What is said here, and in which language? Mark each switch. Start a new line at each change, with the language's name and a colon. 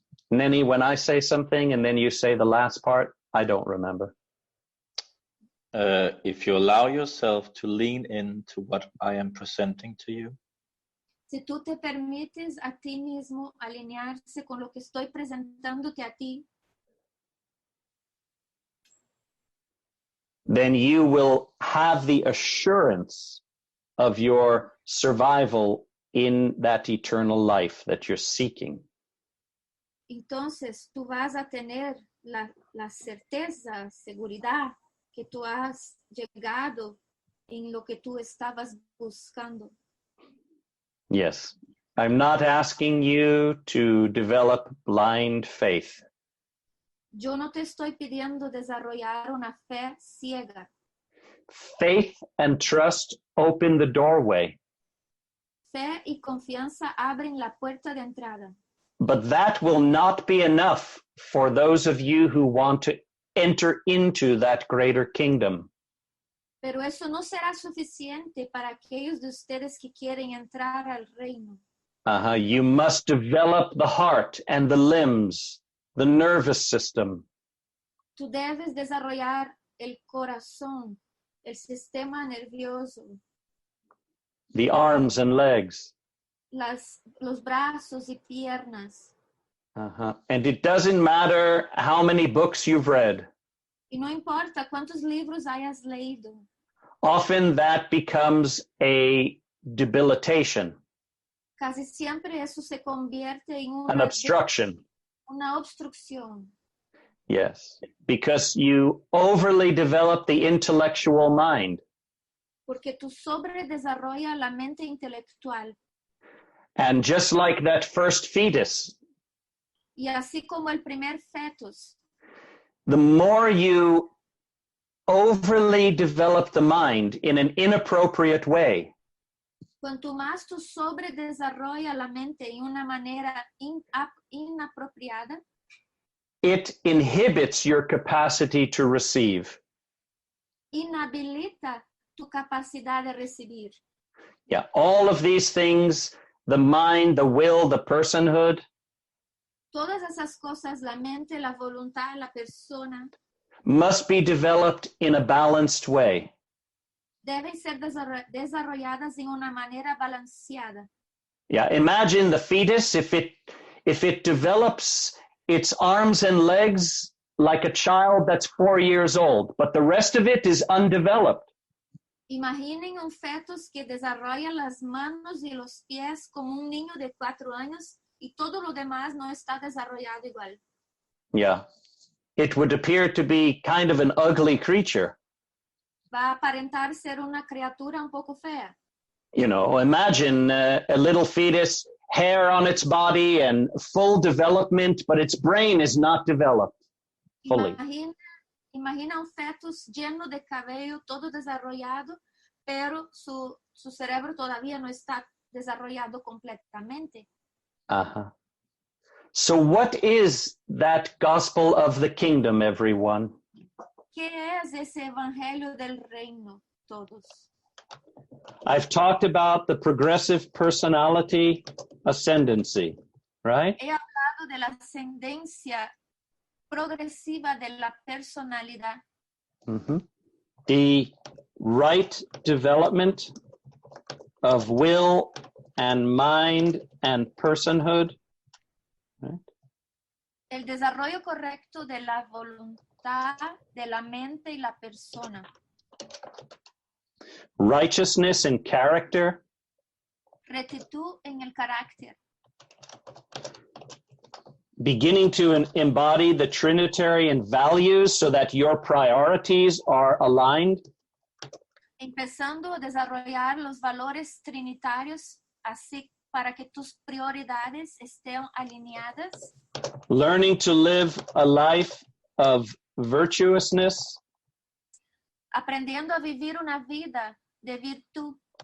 English: Nenny, when I say something and then you say the last part, I don't remember. If you allow yourself to lean into what I am presenting to you,
Spanish: Si tú te permites a ti mismo alinearse con lo que estoy presentándote a ti,
English: then you will have the assurance of your survival in that eternal life that you're seeking.
Spanish: entonces tú vas a tener la certeza, seguridad que tú has llegado en lo que tú estabas buscando.
English: Yes. I'm not asking you to develop blind faith.
Spanish: Yo no te estoy pidiendo desarrollar una fe ciega.
English: Faith and trust open the doorway,
Spanish: Fe y confianza abren la puerta de entrada.
English: but that will not be enough for those of you who want to enter into that greater kingdom.
Spanish: Pero eso no será suficiente para aquellos de ustedes que quieren entrar al reino.
English: You must develop the heart and the limbs, the nervous system,
Spanish: Tú debes desarrollar el corazón, el sistema nervioso,
English: the arms and legs.
Spanish: los brazos y piernas.
English: And it doesn't matter how many books you've read.
Spanish: Y no importa cuántos libros hayas leído.
English: Often that becomes a debilitation,
Spanish: Casi siempre eso se convierte en
English: an obstruction.
Spanish: una obstrucción.
English: Yes, because you overly develop the intellectual mind.
Spanish: Porque tú sobredesarrollas la mente intelectual.
English: And just like that first fetus,
Spanish: Y así como el primer fetus,
English: the more you overly develop the mind in an inappropriate way,
Spanish: cuanto más tú sobredesarrollas la mente en una manera inapropiada,
English: it inhibits your capacity to receive.
Spanish: inhabilita tu capacidad de recibir.
English: Yeah, all of these things, the mind, the will, the personhood,
Spanish: Todas esas cosas, la mente, la voluntad, la persona,
English: must be developed in a balanced way.
Spanish: deben ser desarrolladas en una manera balanceada.
English: Yeah, imagine the fetus, if it develops its arms and legs like a child that's 4 years old, but the rest of it is undeveloped.
Spanish: Imaginen un fetus que desarrolla las manos y los pies como un niño de 4 años y todo lo demás no está desarrollado igual.
English: Yeah, it would appear to be kind of an ugly creature.
Spanish: Va a aparentar ser una criatura un poco fea.
English: You know, imagine a little fetus, hair on its body and full development, but its brain is not developed fully.
Spanish: Imagina un fetus lleno de cabello, todo desarrollado, pero su cerebro todavía no está desarrollado completamente.
English: So what is that gospel of the kingdom, everyone?
Spanish: ¿Qué es ese evangelio del reino, todos?
English: I've talked about the progressive personality ascendancy, right?
Spanish: He hablado de la ascendencia progresiva de la personalidad.
English: The right development of will and mind and personhood. Right?
Spanish: El desarrollo correcto de la voluntad, de la mente y la persona.
English: Righteousness and character.
Spanish: Rectitud en el carácter.
English: Beginning to embody the Trinitarian values so that your priorities are aligned.
Spanish: Empezando a desarrollar los valores trinitarios así para que tus prioridades estén alineadas.
English: Learning to live a life of virtuousness.
Spanish: Aprendiendo a vivir una vida de virtud.